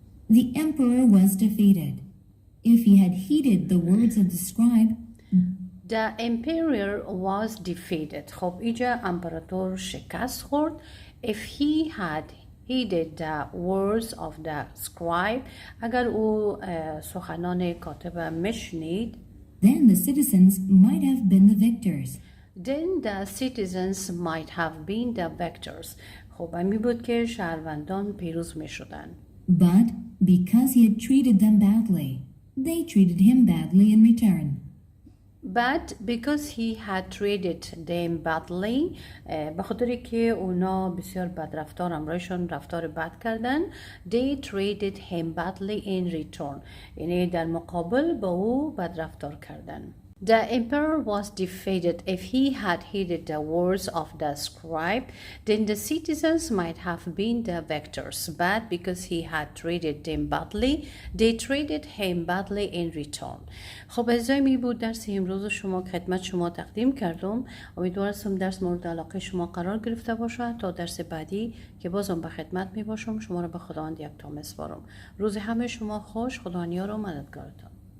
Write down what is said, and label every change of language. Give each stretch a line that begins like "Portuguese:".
English: The emperor was defeated. If he had heeded the words of the scribe, The emperor was defeated.
Persian: خب اینجا امپراتور شکست خورد.
English: If he had heeded the words of the scribe,
Persian: اگر او سخنان کاتب مشنید,
English: then the citizens might have been the victors. then the citizens might have been the victors.
Persian: خب می بود که شهروندان پیروز می شدن.
English: But because he had treated them badly, they treated him badly in return. But because he had treated them badly,
Persian: به خاطری که اونا بسیار بد رفتار همراهشان رفتار بد کردن,
English: they treated him badly in return.
Persian: یعنی در مقابل با او بد رفتار کردن.
English: The emperor was defeated. If he had heeded the words of the scribe, then the citizens might have been the victors. But because he had treated them badly, they treated him badly in return.
Persian: خب عزیزای می بود درس امروز شما که خدمت شما تقدیم کردم. امیدوارم درس مورد علاقه شما قرار گرفته باشد. تا درس بعدی که بازم به خدمت می باشم شما را به خداوند یکتا میسپارم. روز همه شما خوش. خدا یار و مددگارتان.